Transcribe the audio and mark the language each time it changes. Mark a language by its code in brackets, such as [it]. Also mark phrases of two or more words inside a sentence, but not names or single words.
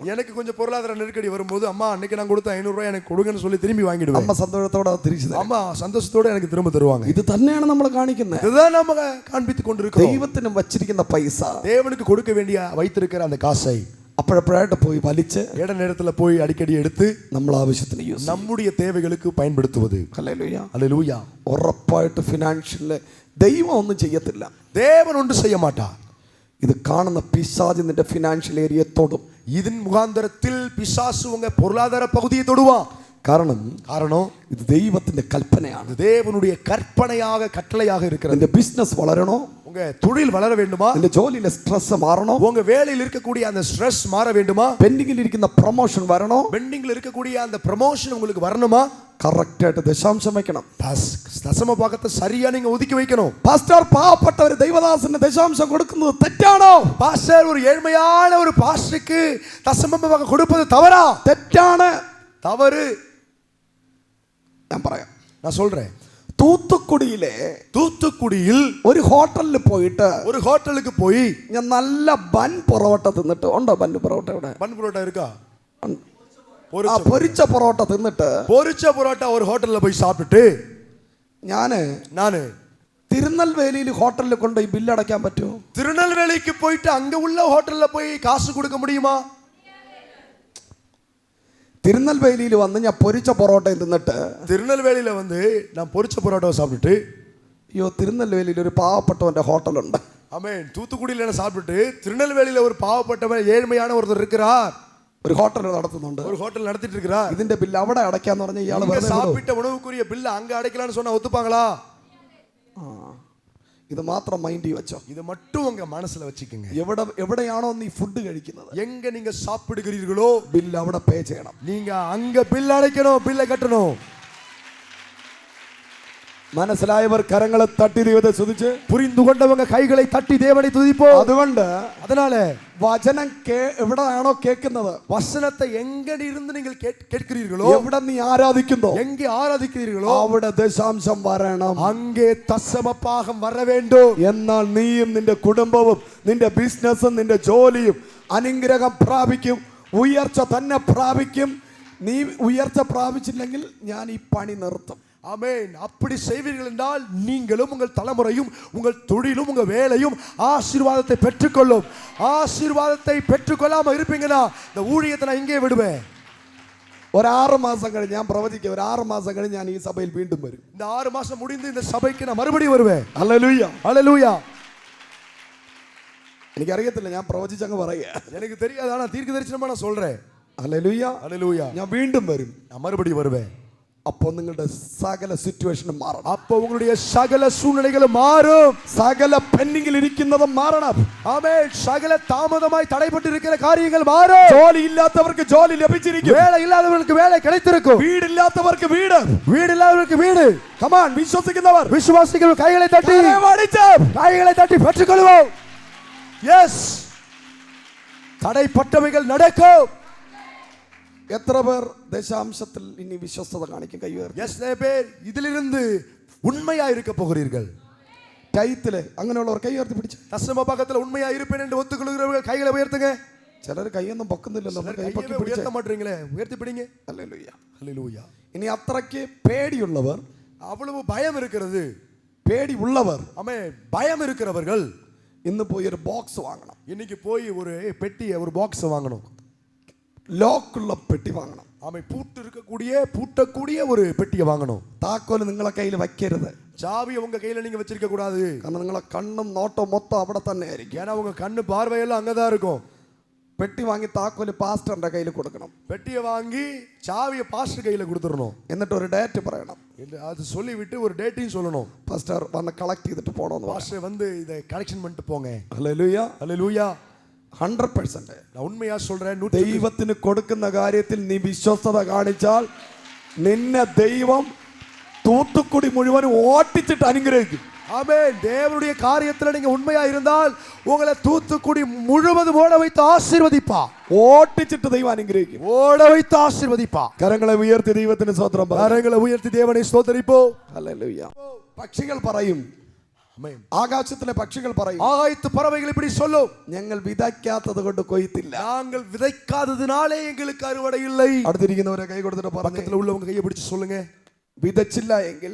[ta] எனக்கு கொஞ்சம் பொருளாதார நெருக்கடி வரும்போது, அம்மா அன்னைக்கு நான் கொடுத்த 500 ரூபாய் எனக்கு கொடுங்கன்னு சொல்லி திரும்பி வாங்கிடுவேன். [ml] അമ്മ സന്തോഷത്തോടെ അത് തിരിച്ചു തരും. [ta] அம்மா சந்தோஷத்தோட எனக்கு திரும்ப தருவாங்க. [ml] ഇത് തന്നെയാണ് നമ്മൾ കാണിക്കുന്നത്. [ta] இதுதான் நம்ம காண்பித்துக் கொண்டிருக்கிறோம். [ml] ദൈവത്തിന് വച്ചിരിക്കുന്ന പൈസ [ta] தேவனுக்கு கொடுக்க வேண்டிய வைத்திருக்கிற அந்த காசை [ml] അപ്പോഴപ്പോഴായിട്ട് പോയി വലിച്ച് [ta] இட நேரத்துல போய் அடிக்கடி எடுத்து [ml] നമ്മൾ ആവശ്യത്തിന് യൂസ് ചെയ്യും. [ta] நம்முடைய தேவைகளுக்கு பயன்படுத்துவது. [ml] ഹല്ലേലൂയ. [ta] ஹல்லேலூயா. [ml] ഉറപ്പായിട്ട് ഫിനാൻഷ്യല് ദൈവം ഒന്നും ചെയ്യത്തില്ല. [ta] தேவன் ஒன்று செய்ய மாட்டார். [ml] ഇത് കാണുന്ന പിശാച് നിന്റെ [en] financial area [ml] തൊടും. [ta] இதன் முகாந்தரத்தில் பிசாசு உங்க பொருளாதார பகுதியை தொடுவான். [ml] കാരണം ഇത് ദൈവത്തിന്റെ കൽപ്പനയാണ്. [ta] இது தேவனுடைய கற்பனையாக கட்டளையாக இருக்கிறது. [ml] നിന്റെ ബിസിനസ് വളരണോ, [ta] உங்க தொழில் வளர வேண்டுமா, [ml] നിന്റെ ജോലിയിലെ സ്ട്രെസ് മാറണോ, [ta] உங்க வேலையில் இருக்கக்கூடிய அந்த ஸ்ட்ரெஸ் மாற வேண்டுமா, [ml] പെൻഡിങ്ങിൽ ഇരിക്കുന്ന പ്രൊമോഷൻ വരണോ, [ta] பெண்டிங்ல இருக்கக்கூடிய அந்த ப்ரமோஷன் உங்களுக்கு வரணுமா, [ml] കറക്റ്റായിട്ട് ദശാംശം വയ്ക്കണം. [ta] தசம பாகத்தை சரியா நீங்க ஒதுக்கி வைக்கணும். [ml] പാസ്റ്റർ പാവപ്പെട്ട ഒരു ദൈവദാസന് ദശാംശം കൊടുക്കുന്നത് തെറ്റാണോ? [ta] பாஸ்டர் ஒரு ஏழ்மையான ஒரு பாஸ்டருக்கு தசம பாகம் கொடுப்பது தவறா? [ml] തെറ്റാണ്. [ta] தவறு. [ml] ഞാൻ പറയാം, [ta] நான் சொல்றேன். [ml] തൂത്തുക്കുടിയിൽ ഒരു ഹോട്ടലിൽ പോയിട്ട്, [ta] ஒரு ஹோட்டலுக்கு போய் [ml] ഞാൻ നല്ല ബൻ പൊറോട്ട തിന്നിട്ട്, ഉണ്ടോ ബൻ പൊറോട്ട ഇവിടെ? [ta] பன் புரோட்டா இருக்கா? [ml] പൊരിച്ച പൊറോട്ട തിന്നിട്ട്, [ta] பொரிச்ச புரோட்டா ஒரு ஹோட்டல்ல போய் சாப்பிட்டுட்டு நானு [ml] തിരുനെൽവേലിയിൽ ഹോട്ടലിൽ കൊണ്ടുപോയി ബില്ല് അടയ്ക്കാൻ പറ്റുമോ? [ta] திருநெல்வேலிக்கு போயிட்டு அங்க உள்ள ஹோட்டல்ல போய் காசு கொடுக்க முடியுமா? [ml] തിരുനെൽവേലിയിൽ വന്ന് ഞാൻ പൊരിച്ച പൊറോട്ട തിന്നിട്ട്, [ta] திருநெல்வேலியில வந்து நான் பொரிச்ச புரோட்டாவை சாப்பிட்டுட்டு, [ml] അയ്യോ തിരുനെൽവേലിയിൽ ഒരു പാവപ്പെട്ടവന്റെ ഹോട്ടലുണ്ട്, [ta] ஆமென், தூத்துக்குடியில என்ன சாப்பிட்டுட்டு திருநெல்வேலியில ஒரு பாவப்பட்டவன் ஏழ்மையான ஒருத்தர் இருக்கிறார், [ml] ഒരു ഹോട്ടൽ നടത്തുന്നുണ്ട്, [ta] ஒரு ஹோட்டல் நடத்திட்டு இருக்கிறார். [ml] ഇതിന്റെ ബില്ല് അവിടെ അടയ്ക്കാന്ന് പറഞ്ഞ ഇയാൾ [ta] இங்க சாப்பிட்ட உணவுக்குரிய பில்ல அங்க அடைக்கலாம்னு சொன்னா ஒத்துப்பாங்களா? [ml] ഇത് മാത്രം മൈൻഡിൽ വെച്ചോ. [ta] இத மட்டும் உங்க மனசுல வச்சுக்கோங்க. [ml] എവിടെയാണോ നീ ഫുഡ് കഴിക്കുന്നത്, [ta] எங்க நீங்க சாப்பிடுகிறீர்களோ [ml] ബില്ല് അവിടെ പേ ചെയ്യണം. [ta] நீங்க அங்க பில் அடைக்கணும், பில்லை கட்டணும். [ml] മനസ്സിലായവർ കരങ്ങളെ തട്ടി ദൈവത്തെ സ്തുതിച്ച്, [ta] புரிந்து கொண்டவங்க கைகளை தட்டி தேவனை துதிப்போம். [ml] അതുകൊണ്ട് [ta] அதனால [ml] വചനം എവിടെയാണോ കേൾക്കുന്നത്, [ta] வசனத்தை எங்க இருந்து நீங்கள் கேட்கிறீர்களோ, [ml] എവിടെ നീ ആരാധിക്കുന്നോ, [ta] எங்கே ஆராதிக்கிறீர்களோ [ml] അവിടെ ദശാംശം വരണം. [ta] அங்கே தசம பாகம் வர வேண்டும். [ml] എന്നാൽ നീയും നിന്റെ കുടുംബവും നിന്റെ ബിസിനസ്സും നിന്റെ ജോലിയും അനുഗ്രഹം പ്രാപിക്കും, ഉയർച്ച തന്നെ പ്രാപിക്കും. നീ ഉയർച്ച പ്രാപിച്ചില്ലെങ്കിൽ ഞാൻ ഈ പണി നിർത്തും. [ta] ஆமென். அப்படி செய்வீர்கள் என்றால் நீங்களும் உங்கள் தலைமுறையும் உங்கள் தொழிலும் உங்க வேலையும் ஆசீர்வாதத்தை பெற்றுக்கொள்ளும். ஆசீர்வாதத்தை பெற்றுக்கொள்ளாம இருப்பீங்கன்னா இந்த ஊழியத்தை நான் இங்கே விடுவேன். [ml] ഒരു 6 മാസം കഴിഞ്ഞ് ഞാൻ പ്രവചിക്കാം, ഒരു 6 മാസം കഴിഞ്ഞ് ഞാൻ ഈ സഭയിൽ വീണ്ടും വരും. [ta] இந்த 6 மாசம் முடிந்து இந்த சபைக்கு நான் மறுபடியும் வருவேன். [ml] ഹല്ലേലൂയ. [ta] ஹல்லேலூயா. [ml] എനിക്കറിയത്തില്ല, ഞാൻ പ്രവചിച്ചങ്ങ് പറയുക. [ta] எனக்கு தெரியாது, ஆனா தீர்க்க தரிசனமா நான் சொல்றேன். [ml] ഹല്ലേലൂയ. [ta] ஹல்லேலூயா. [ml] ഞാൻ വീണ്ടും വരും. [ta] நான் மறுபடியும் வருவேன். [ml] അപ്പോൾ നിങ്ങളുടെ സകല സിറ്റുവേഷനും മാറണം. [ta] அப்போ உங்களுடைய சகல சூழ்நிலைகளும் மாறும். [ml] സകല പെൻഡിങ്ങിൽ ഇരിക്കുന്നതും മാറണം. [ta] ஆமென். சகல தாமதமாய் தடைப்பட்டு இருக்கிற காரியங்கள் மாறும். [ml] ജോലി ഇല്ലാത്തവർക്ക് ജോലി ലഭിച്ചിരിക്കും. [ta] வேலை இல்லாதவர்களுக்கு வேலை கிடைத்திருக்கும். [ml] വീടില്ലാത്തവർക്ക് വീട്. [ta] வீடு இல்லாதவர்களுக்கு வீடு. [ml] കമാൻ, വിശ്വസിക്കുന്നവർ [ta] விசுவாசிகள் கைகளை தட்டி பெற்றுக்கொள்வோம். எஸ், தடைப்பட்டவைகள் நடக்கும். [ml] എത്ര പേർ ദശാംശത്തിൽ ഇനി വിശ്വസ്തത കാണിക്കും? കൈ ഉയർത്തി. [ta] எத்தனை பேர் இதிலிருந்து உண்மையா இருக்க போகிறீர்கள்? [ml] ടൈത്തില് അങ്ങനെയുള്ളവർ കൈ ഉയർത്തി പിടിച്ച്. [ta] தசம பாகத்துல உண்மையா இருப்பேன் என்று ஒத்துக்கொள்கிறவர்கள் கைகளை உயர்த்துங்க. [ml] ചിലർ കൈയൊന്നും പൊക്കുന്നില്ലല്ലോ, കൈ പൊക്കി [ta] கையை [ml] പിടിച്ച്. [ta] உயர்த்த மாட்டீங்களே, உயர்த்தி பிடிங்க. [ml] ഹല്ലേലൂയ. [ta] ஹல்லேலூயா. [ml] ഇനി അത്രയ്ക്ക് പേടിയുള്ളവർ, [ta] அவ்வளவு பயம் இருக்கிறது, [ml] പേടി ഉള്ളവർ [ta] ஆமென், பயம் இருக்கிறவர்கள் [ml] ഇന്ന് പോയി ഒരു ബോക്സ് വാങ്ങണം. [ta] இன்னைக்கு போய் ஒரு பெட்டியை ஒரு பாக்ஸ் வாங்கணும். [ml] ലോക്കുള്ള പെട്ടി വാങ്ങണം. [ta] ஆமை பூட்டக்கூடிய ஒரு பெட்டியை வாங்கணும். [ml] താക്കോല് നിങ്ങളെ കയ്യിൽ വയ്ക്കരുത്. [ta] சாவி உங்க கையில நீங்க வச்சிருக்க கூடாது. [ml] കാരണം നിങ്ങളെ കണ്ണും നോട്ടവും മൊത്തം അവിടെ തന്നെ ആയിരിക്കും. [ta] ஏன்னா உங்க கண்ணு பார்வையெல்லாம் அங்கதான் இருக்கும். [ml] പെട്ടി വാങ്ങി താക്കോല് പാസ്റ്ററിന്റെ കയ്യിൽ കൊടുക്കണം. [ta] பெட்டியை வாங்கி சாவியை பாஸ்டர் கையில கொடுத்துடணும். [ml] എന്നിട്ട് ഒരു ഡേറ്റ് പറയണം. [ta] அது சொல்லி விட்டு ஒரு டேட்டையும் சொல்லணும். [ml] പാസ്റ്റർ വന്ന് കളക്ട് ചെയ്തിട്ട് പോകണമെന്ന്. [ta] பாஸ்டர் வந்து இதை கலெக்ஷன் பண்ணிட்டு போங்க. [ml] ഹല്ലേലൂയ, [ta] ஹல்லேலூயா. 100%. நான் உண்மையா சொல்றேன். [ml] ദൈവത്തിന് കൊടുക്കുന്ന കാര്യത്തിൽ നീ വിശ്വസ്തത കാണിച്ചാൽ നിന്നെ ദൈവം തൂത്തുക്കുടി മുഴുവൻ ഓട്ടിച്ചിട്ട് അനുഗ്രഹിക്കും. [ta] ஆமென். தேவனுடைய காரியத்துல நீங்க உண்மையா இருந்தால் உங்களை தூத்துக்குடி முழுவதும் ஓட வைத்து ஆசீர்வதிப்பா. [ml] ഓട്ടിച്ചിട്ട് ദൈവം അനുഗ്രഹിക്കും. [ta] ஓட வைத்து ஆசீர்வதிப்பா. [ml] കരങ്ങളെ ഉയർത്തി ദൈവത്തിന് സ്തോത്രം പറ. [ta] கரங்களை உயர்த்தி தேவனை ஸ்தோத்திரிப்போ. [ml] ഹല്ലേലൂയ. പക്ഷികൾ പറയും, [ta] ஆமென். [ml] ആകാശത്തിലെ പക്ഷികൾ പറയും, [ta] ஆகாயத்து பறவைகள் இப்படி சொல்லும், [ml] ഞങ്ങൾ വിതയ്ക്കാത്തത് കൊണ്ട് കൊയ്ത്തില്ല. [ta] நாங்கள் விதைக்காததினாலே எங்களுக்கு அறுவடை இல்லை. [ml] അടുത്തിരിക്കുന്നവരെ കൈ കൊടുത്തിട്ട് പറഞ്ഞു, [ta] பக்கத்துல உள்ளவங்க கையை பிடிச்சு சொல்லுங்க, [ml] വിതച്ചില്ല എങ്കിൽ